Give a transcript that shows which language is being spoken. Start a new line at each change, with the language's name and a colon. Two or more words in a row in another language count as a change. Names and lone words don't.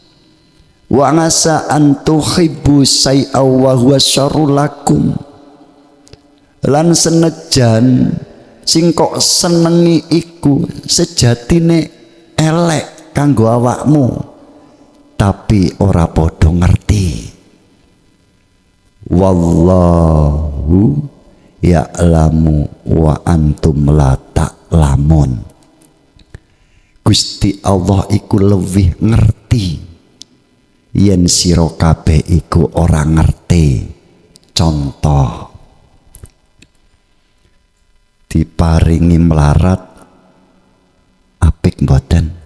Arabic: وعسى أن تحبوا شيئا وهو شر لكم,
Javanese: Lan senajan sing kok senengi iku sejatine elek kanggo awakmu, tapi ora padha ngerti.
Arabic: والله يعلم وأنتم لا تعلمون.
Javanese: Gusti Allah iku lebih ngerti yen sira kabeh iku ora ngerti. Contoh, diparingi melarat apik mboten?